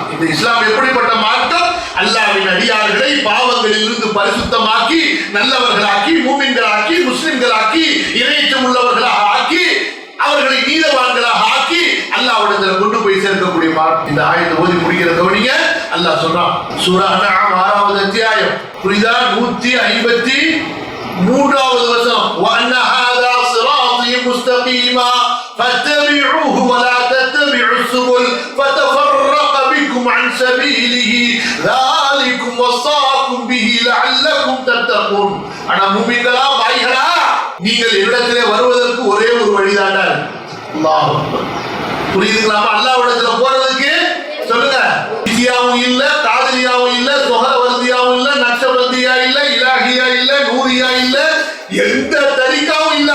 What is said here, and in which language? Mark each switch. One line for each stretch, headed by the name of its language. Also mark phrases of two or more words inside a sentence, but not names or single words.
Tamil: இந்த இஸ்லாம் எப்படிப்பட்ட மார்க்கம்? அல்லாஹ்வின் அடியார்களை பாவங்களில் இருந்து பரிசுத்தமாக்கி நல்லவர்களாக்கி மூமின்களாக்கி முஸ்லிம்களாக்கி இறைச்சம் உள்ளவர்களாக ஆக்கி அவர்களை நீதவான்களாக ஆக்கி அல்லாஹ்விடத்தில் கொண்டு போய் சேர்க்கக்கூடிய மார்க்கம். இந்த ஆயத்தை ஓதி முடிக்கிற கவனிங்க. அல்லாஹ் சொல்றான், சூரா அன்ஆம் 6வது அத்தியாயம், புரியுதா? 153வது வசனம்,
Arabic: وَأَنَّ هَذَا صِرَاطِي مُسْتَقِيمًا فَاتَّبِعُوهُ وَلَا تَتَّبِعُوا السُّبُلَ فَتَفَرَّقَ بِكُمْ عَنْ سَبِيلِهِ ذَلِكُمْ وَصَّاكُمْ بِهِ لَعَلَّكُمْ تَتَّقُونَ.
Tamil: ஆனா மூமின்களா பாய்களா, நீங்கள் என்னிடத்திலே வருவதற்கு ஒரே ஒரு வழிதாண்டா. அல்லாஹ் புரியுதுங்களா? அல்லாஹ்விடத்துல போறதுக்கு சொல்லுங்க, இசியாவும் இல்ல, காதலியாவும் இல்ல, சுஹரவர்தியாவும் இல்ல, நக்ஷபந்தியா இல்ல, இலாஹியா இல்ல, நூரியா இல்ல, எந்த தரிகாவும் இல்ல.